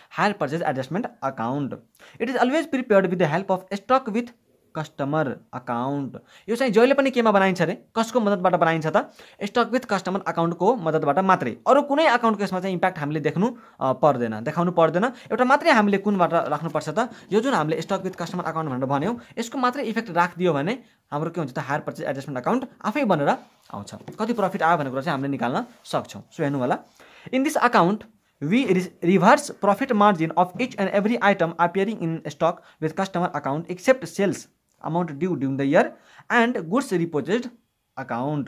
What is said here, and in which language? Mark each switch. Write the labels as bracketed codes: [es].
[en] Hire purchase adjustment account. It is always prepared with the help of stock with customer account. [ne] यो चाहिँ जहिले पनि केमा बनाइन्छ रे? कसको मद्दतबाट बनाइन्छ त? स्टक विथ कस्टमर अकाउन्टको मद्दतबाट मात्रै। अरू कुनै अकाउन्टको यसमा चाहिँ इम्प्याक्ट हामीले देखाउनु पर्दैन। एउटा मात्रै हामीले कुनबाट राख्नुपर्छ त? यो जुन हामीले स्टक विथ कस्टमर अकाउन्ट भनेर भन्यौँ, यसको मात्रै इफेक्ट राखिदियो भने हाम्रो के हुन्छ त? हायर पर्चेज एडजस्टमेन्ट अकाउन्ट आफै बनेर आउँछ। कति प्रफिट आयो भन्ने कुरा चाहिँ हामीले निकाल्न सक्छौँ। सो हेर्नु होला, [en] In this account we reverse profit margin of each and every item appearing in stock with customer account except sales amount due during the year and goods repossessed account।